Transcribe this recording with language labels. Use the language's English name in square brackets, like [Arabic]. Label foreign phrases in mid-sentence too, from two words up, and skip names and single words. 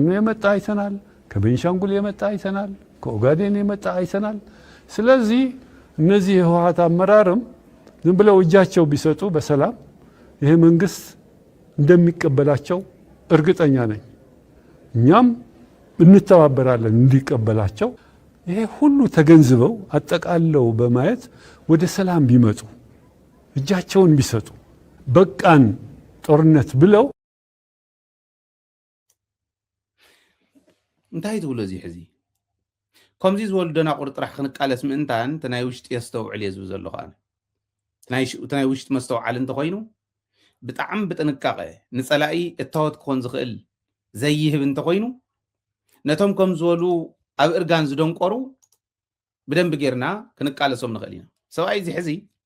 [Amharic] የመጣ አይተናል፣ ከቤንሻንጉል የመጣ አይተናል፣ ከኦጋዴን የመጣ አይተናል። ስለዚህ እነዚህ የህወሓት አመራርም ዝም ብለው እጃቸው ቢሰጡ በሰላም ይሄ መንግስት እንደሚቀበላቸው እርግጠኛ ነኝ። እኛም እንተባበራለን እንዲቀበላቸው። ይሄ ሁሉ ተገንዝበው አጠቃለው በማየት ወደ ሰላም ቢመጡ እጃቸውን ቢሰጡ በቃን ጦርነት ብለው [Tigrinya] እንታይ ትብሉ እዚ ሕዚ ከምዚ ዝበሉ ደናቁር ጥራሕ ክንቃለስ ምእንታን ተናይ ውሽጢ የስተውዕል እየ ዝብል ዘለኹ ኣነ ናይ ውሽጢ መስተውዓል እንተኮይኑ ብጣዕሚ ብጥንቃቐ ንፀላኢ እታወት ክኾን ዝኽእል ዘይህብ እንተኮይኑ ነቶም ከም ዝበሉ ኣብ እርጋን ዝደንቆሩ ብደንብ ጌርና ክንቃለሶም ንኽእል ኢና። ሰብኣይ እዚ ሕዚ